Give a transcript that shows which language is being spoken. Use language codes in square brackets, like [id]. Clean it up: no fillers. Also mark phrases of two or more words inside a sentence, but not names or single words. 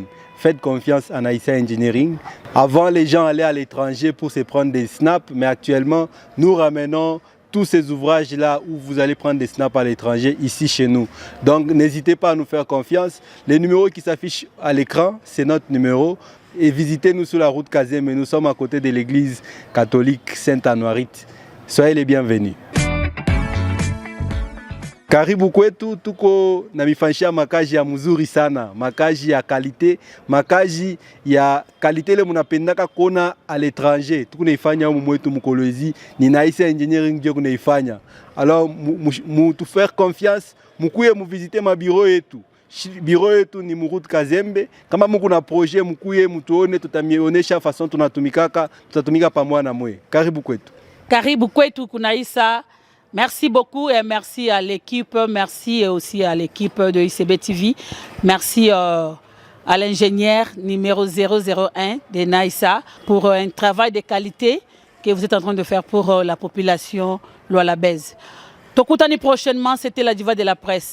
[fr] Faites confiance à Naïssa Engineering. Avant, les gens allaient à l'étranger pour se prendre des snaps, mais actuellement, nous ramenons tous ces ouvrages-là où vous allez prendre des snaps à l'étranger, ici chez nous. Donc, n'hésitez pas à nous faire confiance. Les numéros qui s'affichent à l'écran, c'est notre numéro. Et visitez-nous sur la route Kazembe. Nous sommes à côté de l'église catholique Sainte-Anuarite. Soyez les bienvenus. [sw] Karibu kwetu, tuko na mifanshia makazi ya mzuri sana, makazi ya kalite, makazi ya kalite ile mnapendaka kuona [fr] à l'étranger. [sw] Tuko naifanya humu mwetu Mkolwezi, ni Naïssa Engineering ndio kunaifanya. [fr] Alors tu faire confiance, [sw] mkuye muvisite mabiro yetu. Biro yetu ni Route Kazembe. Kama mko na projet mkuye mtuone, tutamionesha façon tunatumikaka, tutatumika pamoja na mwe. Karibu kwetu. Karibu kwetu Kunaïssa. [fr] Merci beaucoup et merci à l'équipe, merci aussi à l'équipe de ICB TV. Merci à l'ingénieur numéro 001 de Naïssa pour un travail de qualité que vous êtes en train de faire pour la population Lualabèze. Tokutani prochainement, c'était la diva de la presse.